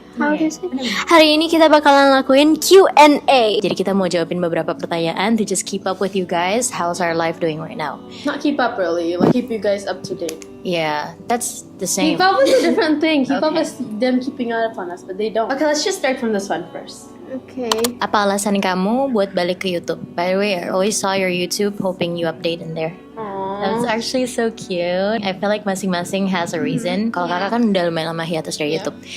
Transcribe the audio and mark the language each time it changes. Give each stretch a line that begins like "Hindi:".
English: How do you say?
Indonesian: Hari ini kita bakalan lakuin Q&A. Jadi kita mau jawabin beberapa pertanyaan
English: to just keep up with you guys. How's our life doing right now? Not keep up really, like keep you guys up to date. Yeah, that's the same. Keep up is a different thing. Keep up Okay. is them keeping up on us, but they don't. Okay, let's just start from this one first. Okay.
Indonesian: Apa alasan kamu buat balik ke YouTube?
English: By the way, I always saw your YouTube hoping you update in there. That's actually so cute. I feel like
Indonesian: masing-masing
English: has a reason.
Indonesian: Kalau kakak kan udah lumayan lama hiatus dari YouTube.